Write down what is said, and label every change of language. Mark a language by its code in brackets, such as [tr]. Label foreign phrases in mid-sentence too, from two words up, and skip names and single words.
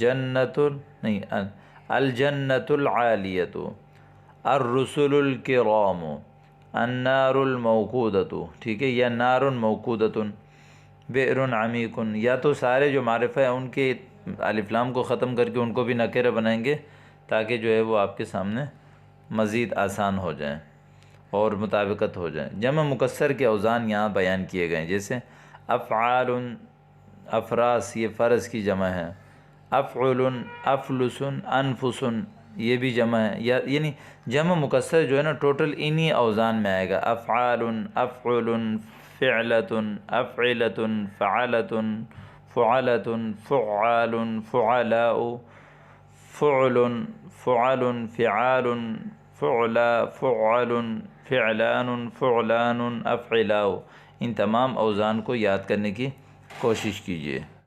[ur] جنت، نہیں، [ar] الجنت العالیۃ، الرسل الکرام، النار الموقودۃ، [ur] ٹھیک ہے، یا [ar] نار موقودۃ، بئر عمیق، [ur] یا تو سارے جو معرفہ ہیں ان کے الف لام کو ختم کر کے ان کو بھی نکرہ بنائیں گے تاکہ جو ہے وہ آپ کے سامنے مزید آسان ہو جائیں اور مطابقت ہو جائیں۔ جمع مکسر کے اوزان یہاں بیان کیے گئے ہیں، جیسے [ar] افعال، افراس، [ur] یہ فرض کی جمع ہے۔ [ar] افعل، افلس، انفس، [ur] یہ بھی جمع ہے، یعنی جمع مکسر جو ہے نا ٹوٹل انہی اوزان میں آئے گا۔ [ar] افعال، افعل، فعلۃ، افعلۃ، فعلۃ، فعلۃ، فعال، فعلاء، فعل، فعل، فعال، فعلا، فعل، فعلان، فعلان، افعلاء۔ [ur] ان تمام اوزان کو یاد کرنے کی کوشش کیجیے۔